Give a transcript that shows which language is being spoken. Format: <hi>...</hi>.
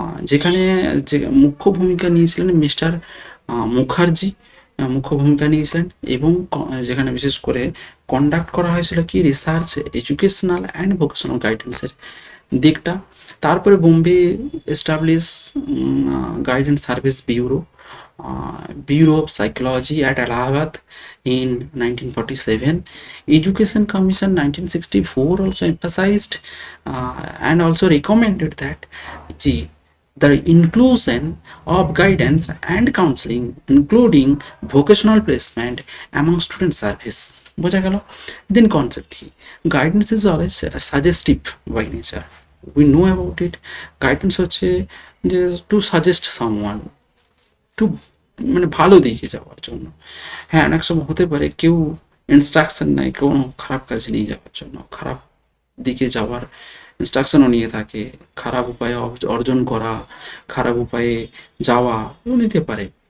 <bn>যেখানে যে মুখ্য ভূমিকা নিয়েছিলেন মিস্টার মুখার্জি, মুখ্য ভূমিকা নিয়েছিলেন, এবং যেখানে বিশেষ করে কন্ডাক্ট করা হয়েছিল কি, রিসার্চ, এডুকেশনাল অ্যান্ড ভোকেশনাল গাইডেন্সের দিকটা।</bn> <en>তারপরে Bombay establish guidance service bureau, Bureau of Psychology at Allahabad in 1947. Education Commission 1964 also emphasized and also recommended that the inclusion of guidance and counseling, including vocational placement among student service.</en> <bn>বোঝা গেল?</bn> <en>Then concept কি? Guidance is always suggestive by nature. We know about it.</en> <bn>Guidance হচ্ছে যে</bn> <en>to suggest someone,</en> <bn>একটু মানে ভালো দিকে যাওয়ার জন্য। হ্যাঁ, অনেক সময় হতে পারে কেউ ইনস্ট্রাকশন নেয় কোনো খারাপ কাজে নিয়ে যাওয়ার জন্য, খারাপ দিকে যাওয়ার ইনস্ট্রাকশনও নিয়ে থাকে, খারাপ উপায়ে অর্জন করা, খারাপ উপায়ে যাওয়া নিতে পারে।</bn>